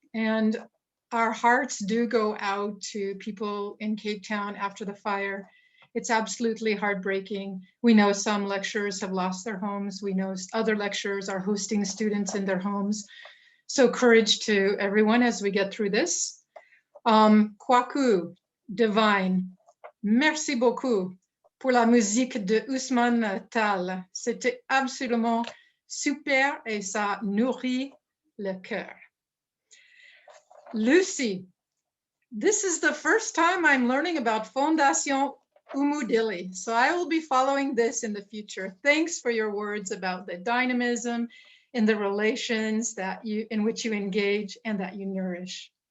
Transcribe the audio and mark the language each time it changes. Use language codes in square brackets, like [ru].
[en] And our hearts do go out to people in Cape Town after the fire. It's absolutely heartbreaking. We know some lecturers have lost their homes. We know other lecturers are hosting students in their homes. So courage to everyone as we get through this. [fr] Kwaku, Divine, merci beaucoup pour la musique de Ousmane Tal. C'était absolument super et ça nourrit le cœur. [en] Lucy, this is the first time I'm learning about Fondation Umudili, so I will be following this in the future. Thanks for your words about the dynamism in the relations that in which you engage and that you nourish.